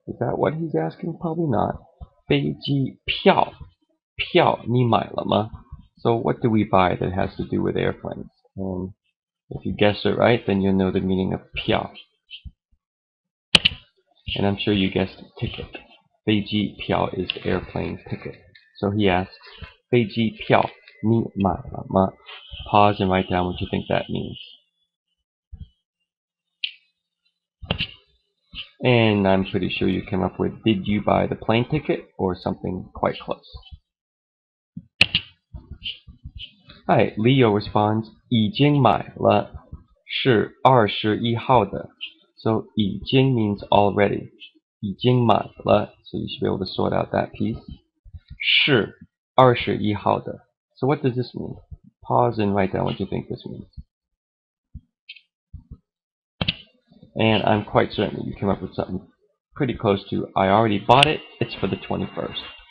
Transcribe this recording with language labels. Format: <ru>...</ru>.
<en>Is that what he's asking? Probably not.</en> <zh>飞机票, 票你买了吗?</zh> <en>So what do we buy that has to do with airplanes? And if you guess it right, then you'll know the meaning of 票. And I'm sure you guessed ticket. 飞机票 is airplane ticket. So he asks,</en> <zh>飞机票你买了吗?</zh> <en>Pause and write down what you think that means. And I'm pretty sure you came up with, did you buy the plane ticket, or something quite close. Alright, Leo responds,</en> <zh>已经买了，是21号的.</zh> <en>So 已经 means already.</en> <zh>已经买了,</zh> <en>so you should be able to sort out that piece.</en> <zh>是21号的.</zh> <en>So what does this mean? Pause and write down what you think this means. And I'm quite certain that you came up with something pretty close to, I already bought it, it's for the 21st.</en>